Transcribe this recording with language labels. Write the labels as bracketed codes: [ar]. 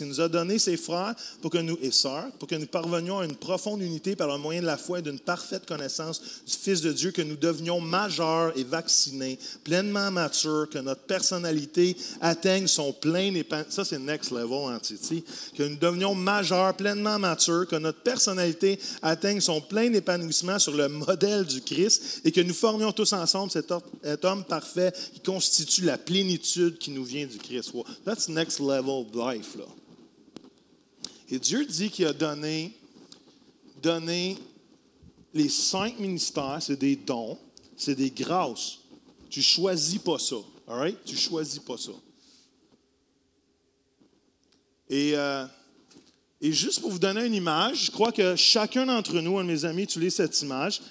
[fr] Il nous a donné ses frères et sœurs pour que nous parvenions à une profonde unité par le moyen de la foi et d'une parfaite connaissance du Fils de Dieu, que nous devenions majeurs et vaccinés, pleinement matures, que notre personnalité atteigne son plein épanouissement. Ça, c'est [en] next level, [fr] hein, Titi. Que nous devenions majeurs, pleinement matures, que notre personnalité atteigne son plein épanouissement sur le modèle du Christ et que nous formions tous ensemble cet homme parfait qui constitue la plénitude qui nous vient du Christ. [en] That's next level of life, là. [fr] Et Dieu dit qu'il a donné les 5 ministères, c'est des dons, c'est des grâces. Tu ne choisis pas ça. [en] All right? [fr] Tu ne choisis pas ça. Et juste pour vous donner une image, je crois que chacun d'entre nous, un de mes amis, utilise cette image.